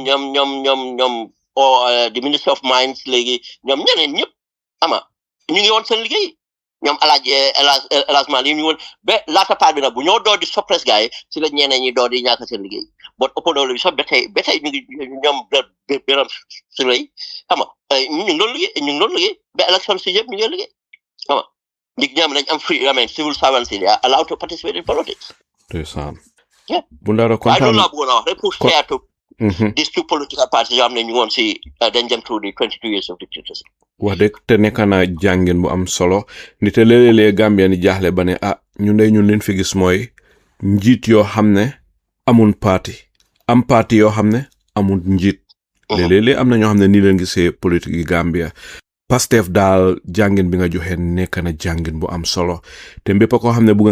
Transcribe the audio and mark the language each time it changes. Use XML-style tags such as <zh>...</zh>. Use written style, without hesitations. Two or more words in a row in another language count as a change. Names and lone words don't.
<wo>ñoom</wo> <en>the Minister of Mines</en> <wo>léegi ñoom ñeneen ñëpp ama ñu ngi woon seen liggéey ñoom Elhadj Malick ñu woon ba laata part bi nag bu ñoo door di suppress gars yi si la ñeneen ñi door di ñàkk seen liggéey bon ëpp doole bi sax ba tey ñu ngi ñoom Biram Souleye xam nga ñu ngi doon liggéey ba élection si yëpp ñu ngi liggéey xam nga nit ñoom dañ am</wo> <en>free civil servants</en> <wo>yi</wo> <en>allowed to participate in politics.</en> <wo>ndeysaan. bu Ndawda kontaan waaye loolu laa bëggoon a wax rek pour</wo> <en>share to these two political parties</en> <wo>yoo xam ne ñu woon si dañ dem</wo> <en>through the 22 years of dictatorship.</en> <wo>wax dëgg te nekk na jàngin bu am solo ni te léeg-léeg Gambia ni jaaxle ba ne ñun leen fi gis mooy njiit yoo xam ne amul parti am parti yoo xam ne amul njiit léeg-léeg am na ñoo xam ne nii leen gisee politique yi Gambia PASTEF daal jàngin bi nga joxe nekk na jàngin bu am solo te mbépp koo xam ne bëgg</wo>